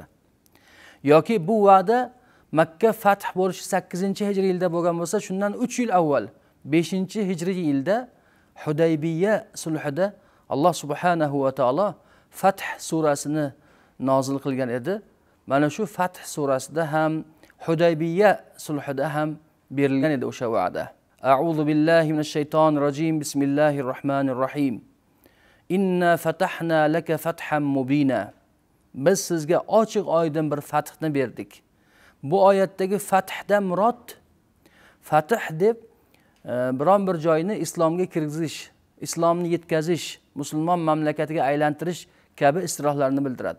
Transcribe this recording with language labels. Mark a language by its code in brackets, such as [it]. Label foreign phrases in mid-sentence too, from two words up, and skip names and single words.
[uz] Yoki bu va'da Makka fath bo'lishi 8-hijriy yilda bo'lgan bo'lsa, shundan 3 yil avval 5-hijriy yilda Hudaybiya sulhida Alloh [ar] سبحانه وتعالى [uz] Fath surasini nozil qilgan edi. mana shu Fath surasida ham, Hudaybiya sulhida ham berilgan edi o'sha va'da. [ar] أعوذ بالله من الشيطان الرجيم. بسم الله الرحمن الرحيم. إنا فتحنا لك فتحا مبينا. [uz] Biz sizga ochiq oydin bir fathni berdik. Bu oyatdagi fathdan murod fath deb biron bir joyni islomga kirgizish, islomni yetkazish, musulmon mamlakatiga aylantirish kabi istilohlarni bildiradi.